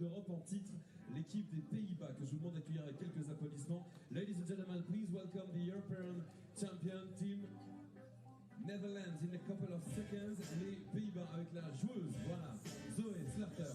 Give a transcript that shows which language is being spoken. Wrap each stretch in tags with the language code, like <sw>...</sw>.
<fr>en titre l'équipe des Pays-Bas, que je vous demande d'accueillir avec quelques applaudissements.</fr> <en>Ladies and gentlemen, please welcome the European Champion Team Netherlands in a couple of seconds.</en> <fr>Les Pays-Bas avec la joueuse, voilà, Zoé Slurter.</fr>